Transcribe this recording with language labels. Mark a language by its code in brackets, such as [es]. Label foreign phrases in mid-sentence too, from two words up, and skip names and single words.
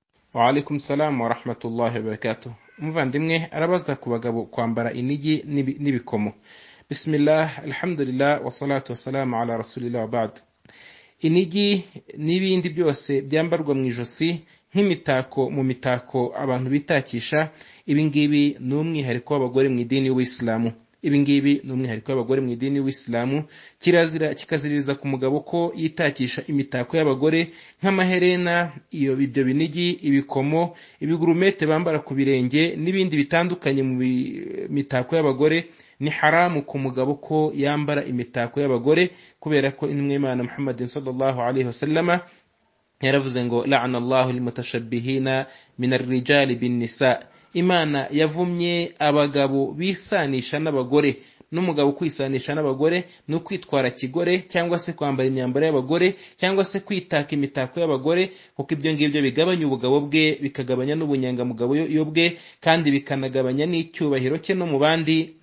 [ar] وعليكم السلام ورحمة الله وبركاته. [rw] Umuvandimwe arabaza ku bagabo kwambara inigi n'ibikomo. [ar] بسم الله، الحمد لله، والصلاة والسلام على رسول الله وبعد. [rw] Inigi n'ibindi byose byambarwa mu ijosi nk'imitako mu mitako abantu bitakisha, ibingibi ni umwihariko w'abagore mu idini y'Ubuislamu. Ibingibi ni umwihariko w'abagore mu idini y'Ubuislamu. Kirazira kikaziririza ku mugabo ko yitakisha imitako y'abagore nk'amaherena, ibyo binigi, ibikomo, ibigurumete bambara ku birenge n'ibindi bitandukanye mu mitako y'abagore. Ni haramu ku mugabo ko yambara imitako y'abagore, kubera ko intumwa y'Imana Muhammadin [ar] صلى الله عليه وسلم [rw] yaravuze ngo [ar] لعن الله المتشبهين من الرجال بالنساء. [rw] Imana yavumye abagabo bisanisha n'abagore. N'umugabo kwisanisha n'abagore no kwitwara kigore, cyangwa se kwambara imyambaro y'abagore, cyangwa se kwitaka imitako y'abagore, kuko ibyo ngibyo bigabanya ubugabo bwe, bikagabanya n'ubunyangamugabo yo bwe, kandi bikanagabanya n'icyubahiro cye no mu bandi.